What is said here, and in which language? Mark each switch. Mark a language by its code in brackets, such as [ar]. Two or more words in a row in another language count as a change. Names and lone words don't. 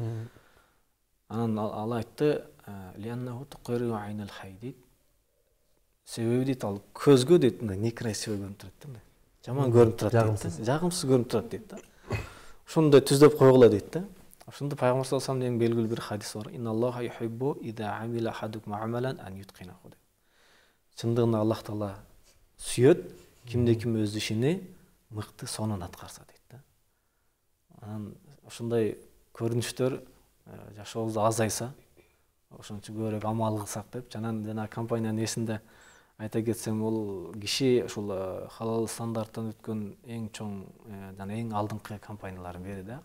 [ky] Анан ал айтты, [ar] "لأنه تقر عين الحديد". [ky] Себеби дейт, ал көзгө дейт, мындай некрасиво көрүнүп турат да, мындай. Жаман көрүнүп турат дейт. Жагымсыз көрүнүп турат дейт да. Ошондой түздөп койгула дейт да. Ошондо Пайгамбар [ar] صلى الله عليه [ky] белгилүү бир хадис бар. [ar] إن الله يحب إذا عمل أحدكم عملا أن يتقنه деп. [ky] Чындыгында Аллах Таала сүйөт, кимде ким өз ишини мыкты сонун аткарса дейт да. Анан ошондой көрүнүштөр жашообузда азайса, ошончо көбүрөөк амал кылсак деп, жана компаниянын эсинде айта кетсем, ол киши ушул халал стандарттан өткөн эң чоң жана эң алдыңкы компаниялардын бири да.